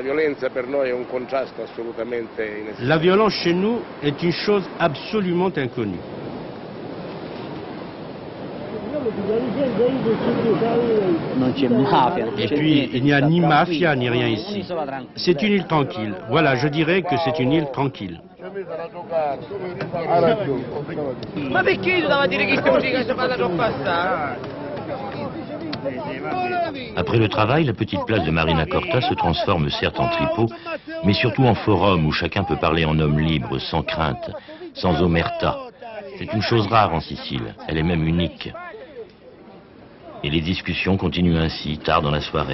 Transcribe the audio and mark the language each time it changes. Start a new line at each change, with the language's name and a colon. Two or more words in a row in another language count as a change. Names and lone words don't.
French: La violence chez nous est une chose absolument inconnue. Et puis, il n'y a ni mafia ni rien ici. C'est une île tranquille. Voilà, je dirais que c'est une île tranquille.
Italian: Ma perché tu devi dire che questa musica si fa da troppo passare?
French: Après le travail, la petite place de Marina Corta se transforme certes en tripot, mais surtout en forum où chacun peut parler en homme libre, sans crainte, sans omerta. C'est une chose rare en Sicile, elle est même unique. Et les discussions continuent ainsi, tard dans la soirée.